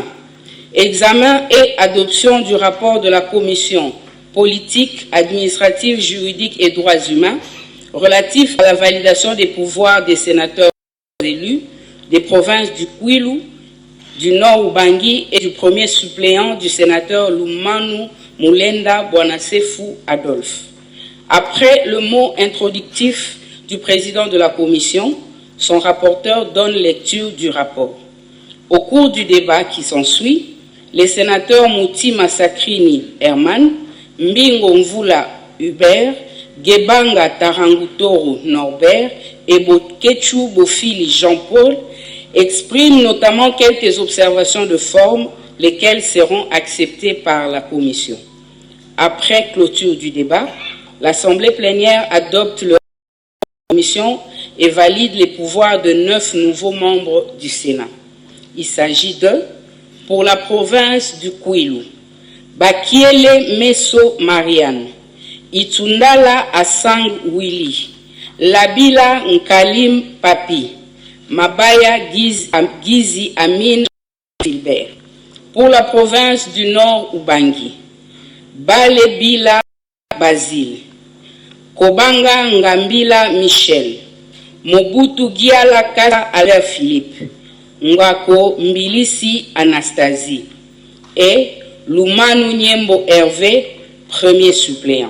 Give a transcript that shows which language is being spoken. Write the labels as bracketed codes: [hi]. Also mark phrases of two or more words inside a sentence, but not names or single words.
[fr] Examen et adoption du rapport de la Commission politique, administrative, juridique et droits humains relatif à la validation des pouvoirs des sénateurs élus des provinces du Kwilu, du Nord Ubangi et du premier suppléant du sénateur Lumanu Mulenda Bwanasefu Adolphe. Après le mot introductif du président de la commission, son rapporteur donne lecture du rapport. Au cours du débat qui s'ensuit, les sénateurs Mouti Massakrini Herman, Mbingo Mvula Hubert, Gebanga Tarangutoro Norbert et Bokechu Bofili Jean-Paul expriment notamment quelques observations de forme, lesquelles seront acceptées par la commission. Après clôture du débat, l'Assemblée plénière adopte le commission et valide les pouvoirs de 9 nouveaux membres du Sénat. Il s'agit de, pour la province du Kwilu, Bakiele Meso Marianne, Itundala Asang Willy, Labila Nkalim Papi, Mabaya Gizi Amin Filbert. Pour la province du Nord Ubangi, Balebila Basile, Kobanga Ngambila Michel, Mobutu Giala Kala Alain Philippe, Ngako Mbilisi Anastasie et Lumanu Nyembo Hervé, premier suppléant.